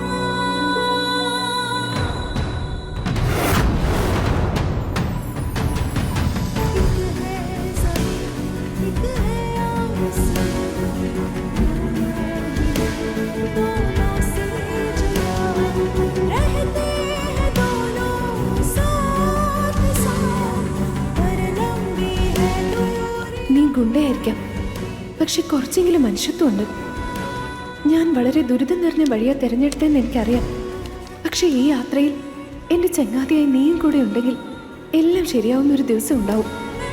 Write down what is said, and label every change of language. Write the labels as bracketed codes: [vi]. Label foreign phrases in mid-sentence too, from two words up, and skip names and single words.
[hi] एक है ज़मीन, एक है आसमां, दोनों से जुड़ा रहते हैं दोनों साथ साथ, पर लंबी है दूरी। [ml] നീ ഗുണ്ടയായിരിക്കാം, പക്ഷെ കുറച്ചെങ്കിലും മനുഷ്യത്വമുണ്ട്. ഞാൻ വളരെ ദുരിതം നിറഞ്ഞ വഴിയാ തിരഞ്ഞെടുത്തതെന്ന് എനിക്കറിയാം. പക്ഷെ ഈ യാത്രയിൽ എന്റെ ചങ്ങാതിയായി നീയും കൂടെ ഉണ്ടെങ്കിൽ എല്ലാം ശരിയാവുന്നൊരു ദിവസം ഉണ്ടാവും.